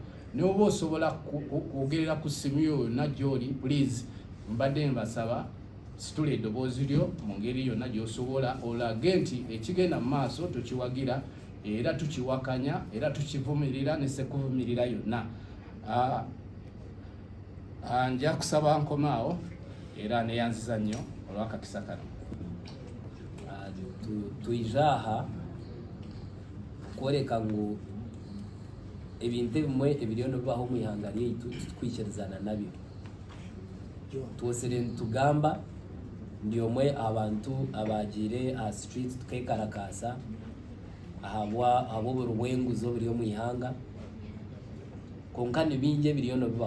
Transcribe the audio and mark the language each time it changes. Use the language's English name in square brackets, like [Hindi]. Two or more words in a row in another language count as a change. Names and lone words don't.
[Ganda] N'oba osobola kwogerera ku ssimu yo yonna gy'oli, please mbadde mbasaba situla eddoboozi lyo mu ngeri yonna gy'osobola, olage nti ekigenda mu maaso tukiwagira era tukiwakanya era tukivumirira ne sekuvumirira yonna. Nja kusaba nkomaawo era neyanziza nnyo olw'akakisa kano. [Nyankole] Tuize aha kworeka ngu ebintu bimwe ebiriyo nibibaho mu ihanga ryaitu tukwikirizana nabyo twosere nitugamba ndi omwe abantu abagire aha street tukekarakasa ahabwo oburwenguzo buriyo mu ihanga konka nibingi ebiriyo nibibaho.